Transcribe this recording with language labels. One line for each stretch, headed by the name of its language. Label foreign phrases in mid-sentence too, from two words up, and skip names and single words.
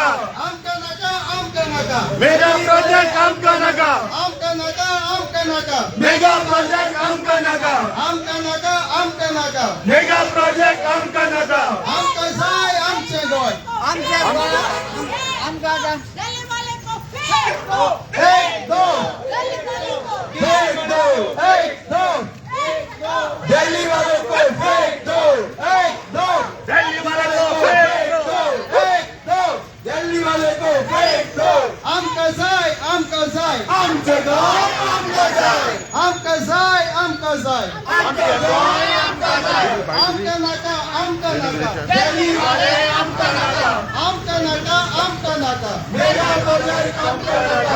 Konkani: आमका नाका आमका नाका
English: mega project
Konkani: आमका नाका आमका नाका आमका नाका
English: mega project
Konkani: आमका नाका आमका नाका आमका नाका
English: mega project
Konkani: आमका नाका आमका जाय आमचे गोय आमच्या आमका
Hindi: दिल्ली वाले को फेंक दो एक दो दिल्ली वाले को फेंक दो एक दो दिल्ली वाले को फेंक दो एक दो दिल्ली वाले को फेंक दो एक दो दिल्ली वाले को फेंक दो
Konkani: आमका जाय आमका जाय आमचे गाव आमका जाय आमका जाय आमका जाय आमचे गाव आमका जाय आमका नाका आमका नाका
Hindi: दिल्ली वाले
Konkani: आमका नाका आमका नाका आमका नाका
English: mega project
Konkani: आमका नाका